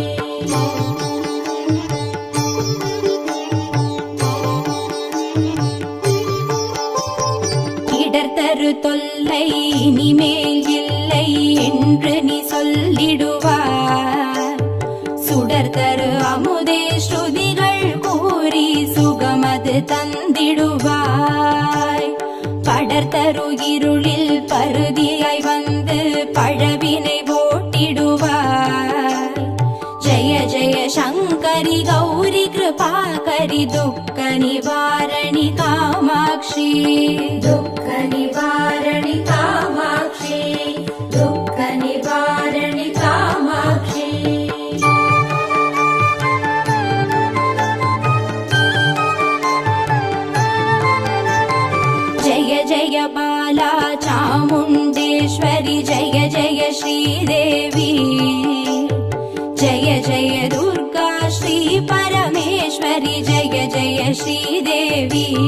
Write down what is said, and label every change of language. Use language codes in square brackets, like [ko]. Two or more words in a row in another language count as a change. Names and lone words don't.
[ta] இடர்தரு தொல்லை இனிமேல் இல்லை என்று நீ சொல்லிடுவார் சுடர் தரு அமுதே ஸ்ருதிகள் கூறி சுகமது தந்திடுவாய் பட படர்தரு இருளில் பருதியாய் வந்து பழவினை ஓட்டிடுவார். ஜெய ஜெய சங்கரி கௌரி கிருபாகரி துக்க நிவாரணி காமாட்சி. துக்க நிவாரணி காமாட்சி, துக்க நிவாரணி காமாட்சி. [sa] जय जय बाला चामुण्डेश्वरि जय जय श्रीदेवी. जय जय दुर्गा श्री परमेश्वरि जय जय श्रीदेवी.